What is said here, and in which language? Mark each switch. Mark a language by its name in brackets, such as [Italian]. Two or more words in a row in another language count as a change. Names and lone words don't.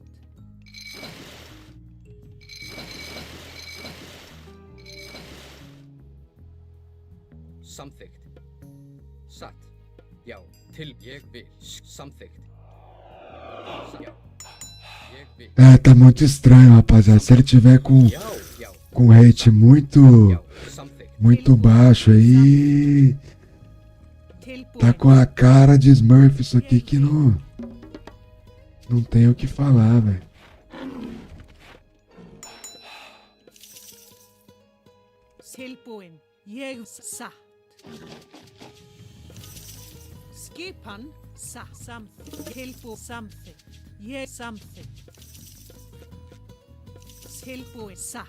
[Icelandic] Samþykkt. Satt. Já. Til. Ég vil. Samþykkt. Já. Ég vil. [Portuguese] É, tá muito estranho, rapaziada. Se ele tiver com rate muito baixo aí, Tá com a cara de Smurf isso aqui que não... Não tem o que falar, velho. [Icelandic] Tilbúin, ég satt. Skipan, satt, samþykkt. Tilbúin, samþykkt. Ég samþykkt. Tilbúin, satt.